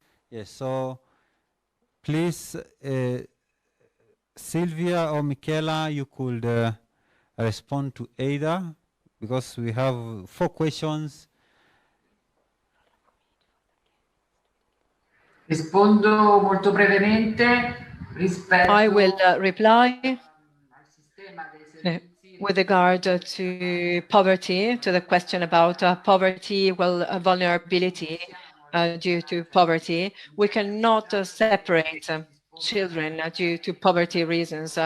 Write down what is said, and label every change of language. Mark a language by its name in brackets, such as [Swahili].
[English] Yes, so please, Silvia or Michela, you could respond to either, because we have 4 questions. [Italian] Rispondo molto brevemente rispetto. [English] I will reply with regard to poverty, to the question about poverty, vulnerability due to poverty. We cannot separate children due to poverty reasons.